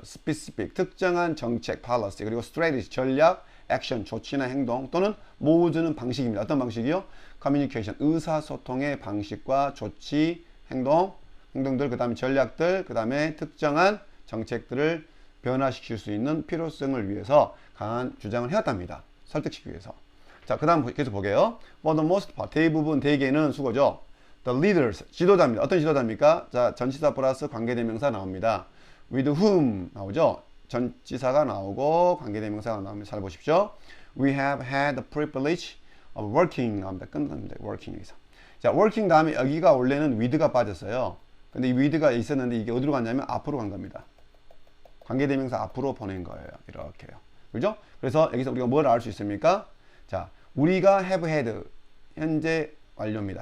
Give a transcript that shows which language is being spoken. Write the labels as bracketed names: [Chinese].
[Korean] specific, 특정한 정책, policy, 그리고 strategy, 전략, action, 조치나 행동 또는 모으는 방식입니다. 어떤 방식이요? communication, 의사소통의 방식과 조치, 행동들, 그 다음에 전략들, 그 다음에 특정한 정책들을 변화시킬 수 있는 필요성을 위해서 강한 주장을 해왔답니다. 설득시키기 위해서. 자, 그 다음 계속 보게요. [English] For the most part, [Korean] 대부분, 대개는 수고죠. The leaders, 지도자입니다. 어떤 지도자입니까? 자, 전치사 플러스 관계대명사 나옵니다. [English] With whom [Korean] 나오죠. 전치사가 나오고 관계대명사가 나옵니다. 잘 보십시오. [English] We have had the privilege of working [Korean] 나옵니다. 끝납니다. working에서. 자, working 다음에 여기가 원래는 with가 빠졌어요. 근데 이 with가 있었는데 이게 어디로 갔냐면 앞으로 간 겁니다. 관계대명사 앞으로 보낸 거예요. 이렇게요. 그죠? 그래서 여기서 우리가 뭘 알 수 있습니까? 자, 우리가 [English] have had [Korean] 현재 완료입니다.